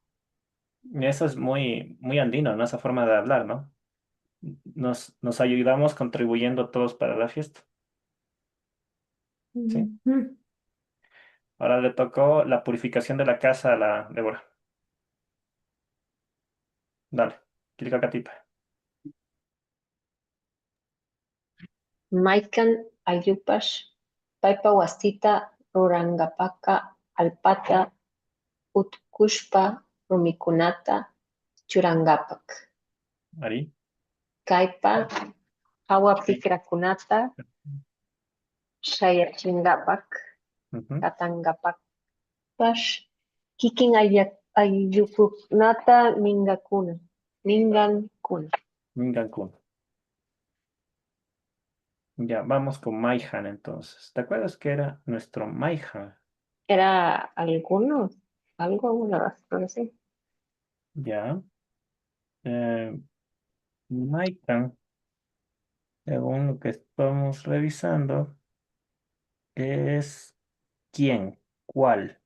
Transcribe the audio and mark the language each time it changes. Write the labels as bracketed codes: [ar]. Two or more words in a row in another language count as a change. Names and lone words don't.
[es] Y eso es muy andino, ¿no? Esa forma de hablar, ¿no? Nos ayudamos contribuyendo todos para la fiesta. ¿Sí? Ujú. Ahora le tocó la purificación de la casa a la Débora. Dale, clica Catipa. [qu] Maykan ayupash, paypa wasita rurangapaqa alpata utkushpa rumikunata churangapak. Ari. Kaypa hawa pikrakunata Shayachingapak, [es] Ujú. [qu] Katangapak, Pash, Kikin Ayupunata Mingakuna, Mingankuna. Mingankun. [es] Ya, vamos con Maihan entonces. ¿Te acuerdas que era nuestro Maihan? Era algunos, algo, una razón, sí. Ya. Eh, Maikan, según lo que estamos revisando, es quién, cuál.